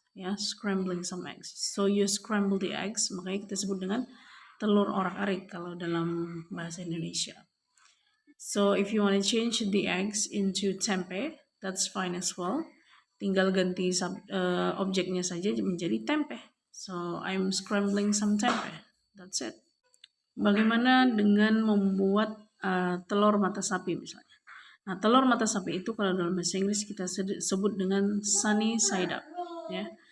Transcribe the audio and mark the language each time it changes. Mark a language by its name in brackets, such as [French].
[Indonesian] Ya, [English] scrambling some eggs. So you scramble the eggs, [Indonesian] makanya kita sebut dengan telur orak-arik kalau dalam bahasa Indonesia. [English] So if you want to change the eggs into tempe, that's fine as well. [Indonesian] Tinggal ganti objeknya saja menjadi tempe. [English] So I'm scrambling some tempe. That's it. [Indonesian] Bagaimana dengan membuat telur mata sapi misalnya? Nah, telur mata sapi itu kalau dalam bahasa Inggris kita sebut dengan sunny side up, ya.